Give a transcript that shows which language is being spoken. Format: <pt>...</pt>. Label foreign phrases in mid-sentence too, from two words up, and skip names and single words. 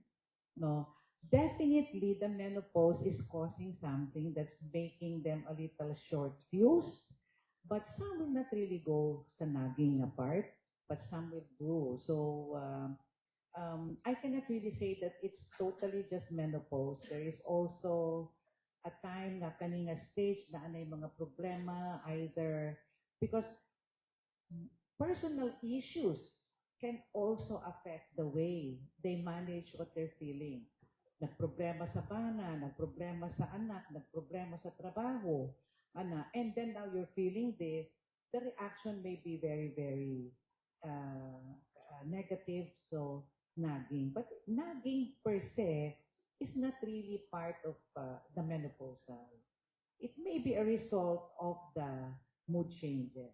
<en>No, definitely the menopause is causing something that's making them a little short fused, but some will not really go sa nagging apart, but some will do. So I cannot really say that it's totally just menopause. There is also a time</en> <tl>na kanina</tl> <en>stage na anay mga problema, either because personal issues can also affect the way they manage what they're feeling.</en> <ceb>Nagproblema sa bana, nagproblema sa anak, nagproblema sa trabaho,</ceb> <en>and then now you're feeling this, the reaction may be very, very negative. So nagging. But nagging per se is not really part of the menopausal. It may be a result of the mood changes.</en>